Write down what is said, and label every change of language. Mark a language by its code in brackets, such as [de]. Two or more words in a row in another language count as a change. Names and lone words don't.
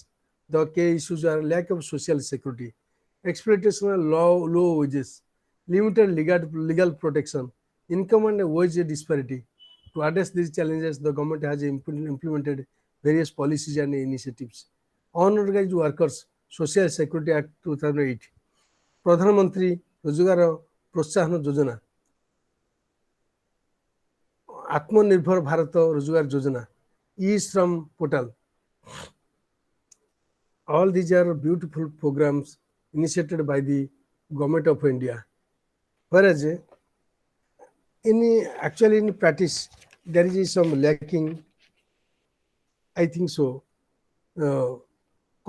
[en] The key issues are lack of social security, exploitation of low wages, limited legal protection, income and wage disparity. To address these challenges, the government has implemented various policies and initiatives. Unorganized workers, Social Security Act 2008, Pradhan Mantri Rozgar Protsahana Yojana, Atmanirbhar Bharat Rozgar Yojana, E-Shram portal. All these are beautiful programs initiated by the Government of India. Whereas in practice, there is some lacking, I think so.